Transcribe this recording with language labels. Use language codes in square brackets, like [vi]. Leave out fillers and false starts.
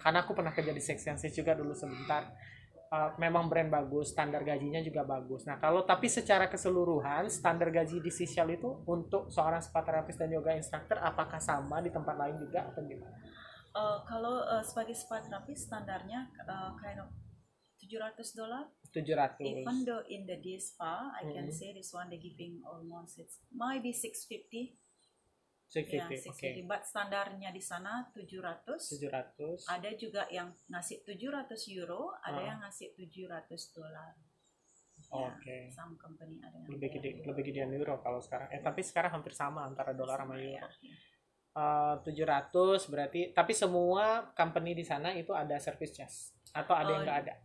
[id] karena aku pernah kerja di Six Senses juga dulu sebentar. Memang brand bagus, standar gajinya juga bagus. Nah, tapi secara keseluruhan standar gaji di Seychelles itu untuk seorang spa terapis dan yoga instructor apakah sama di tempat lain juga atau gimana? Kalau sebagai spa terapis standarnya [en] kind of [id] $700. 700. [en] Even though in the day spa, I can say this one they giving almost it's maybe 650. [id] Ya, 650. Oke. 650. But standarnya di sana 700. 700. Ada juga yang ngasih 700 euro, ada yang ngasih $700. Oke. Some company ada yang Lebih gedean euro kalau sekarang. Tapi sekarang hampir sama antara dolar sama ya. euro. 700 berarti, tapi semua company di sana itu ada service charge atau ada yang nggak ada?